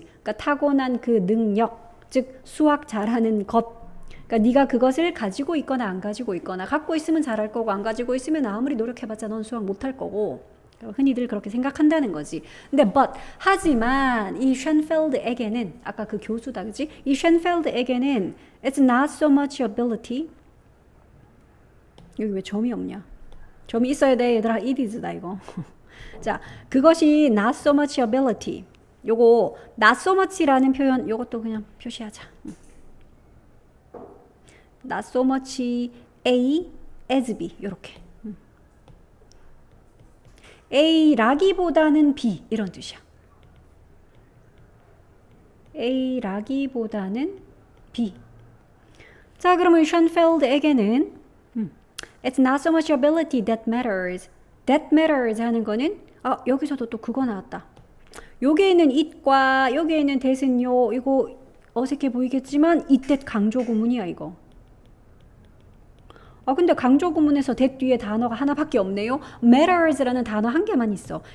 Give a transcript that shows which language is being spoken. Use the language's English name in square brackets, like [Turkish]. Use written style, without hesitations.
[Korean] 그러니까 타고난 그 능력 즉 수학 잘하는 것. 그러니까 네가 그것을 가지고 있거나 안 가지고 있거나 갖고 있으면 잘할 거고 안 가지고 있으면 아무리 노력해봤자 넌 수학 못할 거고 흔히들 그렇게 생각한다는 거지. 근데 하지만 이 쉔펠드에게는 아까 그 교수다 그지? 이 쉔펠드에게는 [English] it's not so much ability. [Korean] 여기 왜 점이 없냐? 점이 있어야 돼 얘들아. [English] it is [Korean] 다 이거. 자, 그것이 [English] not so much ability. [Korean] 요거 not so much라는 표현 요것도 그냥 표시하자. [English] not so much A as B [Korean] 요렇게. A라기보다는 B 이런 뜻이야. A라기보다는 B. 자, 그러면 션펠드에게는 [English] It's not so much ability that matters. That matters [Korean] 하는 거는 여기서도 또 그거 나왔다. 여기에 있는 it과 여기에 있는 that은요. 이거 어색해 보이겠지만 it that 강조 구문이야 이거. 근데 강조 구문에서 that 뒤에 단어가 하나밖에 없네요. matters라는 단어 한 개만 있어.